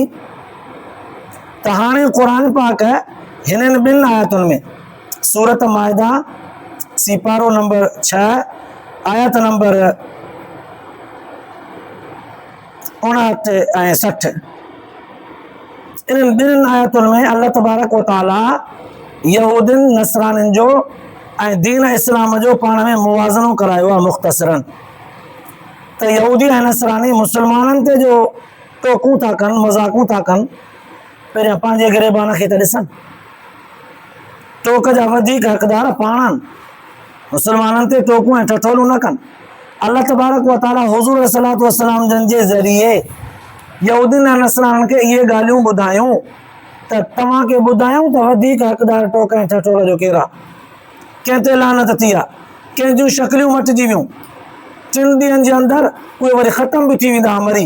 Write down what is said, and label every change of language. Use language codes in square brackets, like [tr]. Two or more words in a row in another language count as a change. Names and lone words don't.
[sd] त हाणे क़ुर पाक हिननि ॿिनि आयतुनि में, सूरत माइदा सिपारो नंबर 6 आयत नंबर 59 ऐं 60, इन्हनि ॿिनि आयतुनि में [ar] الله تبارك وتعالى [sd] यहूदियुनि नसरानियुनि जो ऐं दीन इस्लाम जो पाण में मुवाज़नो करायो आहे मुख़्तसरन। त यहूदी ऐं नसरानी मुस्लमाननि ते जो टोकूं था कनि, मज़ाकूं था कनि, पहिरियां पंहिंजे गिरेबान खे त ॾिसनि। टोक जा वधीक हक़दार पाण आहिनि, मुस्लमाननि ते टोकूं ऐं ठठोलूं न कनि। [ar] الله تبارك وتعالى [sd] हुज़ूर [ar] صلى الله عليه وسلم [sd] जन जे ज़रिए यहूदियुनि ऐं नसराननि खे इहे ॻाल्हियूं ॿुधायूं त तव्हांखे ॿुधायूं त वधीक हक़दार टोक ऐं ठठोल जो कहिड़ा, कंहिं ते लानत थी आहे, कंहिं जूं शक्लियूं मटिजी वियूं, 3 ॾींहंनि जे अंदरि उहे वरी ख़तम बि थी वेंदा मरी।